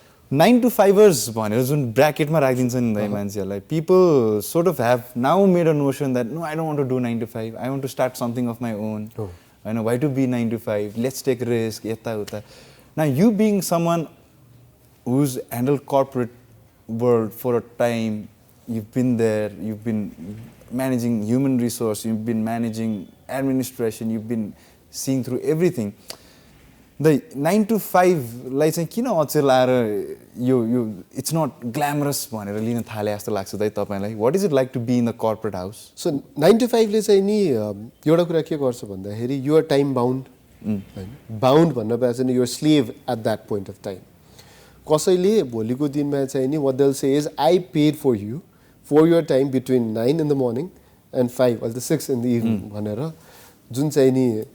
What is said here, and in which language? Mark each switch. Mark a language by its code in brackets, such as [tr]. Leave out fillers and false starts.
[en] 9 to 5ers [ne] भनेर जुन ब्र्याकेटमा राखिदिन्छ नि दाइ मान्छेहरूलाई [en] People sort of have now made a notion that no I don't want to do 9 to 5 I want to start something of my own होइन why to be 9 to 5 let's take risk यताउता न you being someone who's handle corporate world for a time you've been there, you've been managing human resource, you've been managing administration, you've been seeing through everything. The 9 to 5 [ne] लाई चाहिँ किन अचेल आएर यो [en] it's not glamorous [ne] भनेर लिन थाले जस्तो लाग्छ दाइ तपाईलाई [en] what is it like to be in the corporate house so 9 to 5 [ne] ले चाहिँ नि एउटा कुरा के गर्छ भन्दाखेरि [en] you are time bound [ne] हैन bound भन्नु पर्छ नि [en] you are slave at that point of time [ne] कसैले भोलिको दिनमा चाहिँ नि [en] what they'll say is I paid for you for your time between 9 in the morning and 5 or the 6 in the evening [ne] भनेर जुन चाहिँ नि